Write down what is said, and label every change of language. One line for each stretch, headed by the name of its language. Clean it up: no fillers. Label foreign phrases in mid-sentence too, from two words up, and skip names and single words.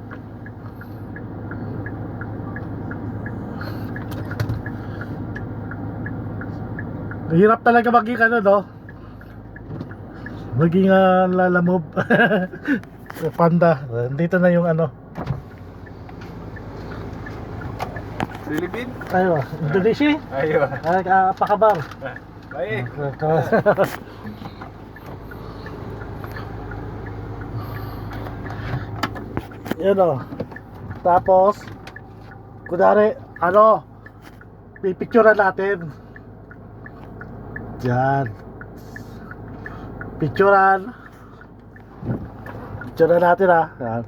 Filipino: Hirap talaga maging maging lalamove. Panda. Dito na yung Philippine?
Indonesian: Ayo, Indonesia? Ayo. Apa kabar? Baik.
Filipino: Yan tapos kunwari pipicturean natin yan, picturean natin yan.